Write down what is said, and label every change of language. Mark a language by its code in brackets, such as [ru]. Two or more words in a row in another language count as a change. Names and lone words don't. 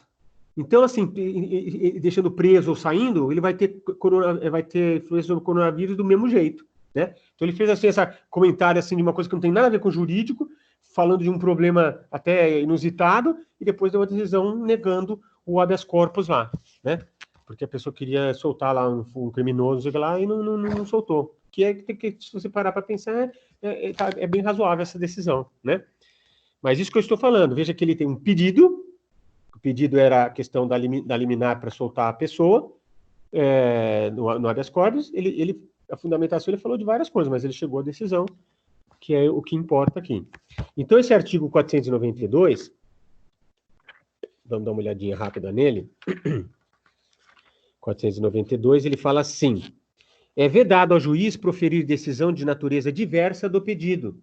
[pt] Então, assim, deixando preso ou saindo, ele vai ter influência sobre o coronavírus do mesmo jeito, né? Então, ele fez, assim, esse comentário, assim, de uma coisa que não tem nada a ver com o jurídico, falando de um problema até inusitado, e depois deu uma decisão negando o [la] habeas corpus [pt] lá, né? Porque a pessoa queria soltar lá um criminoso lá e não soltou. Se você parar para pensar, é bem razoável essa decisão, né? Mas isso que eu estou falando, veja que ele tem um pedido, o pedido era a questão da liminar para soltar a pessoa, no [la] habeas corpus, [pt] a fundamentação ele falou de várias coisas, mas ele chegou à decisão, que é o que importa aqui. Então, esse artigo 492, vamos dar uma olhadinha rápida nele, 492, ele fala assim: é vedado ao juiz proferir decisão de natureza diversa do pedido.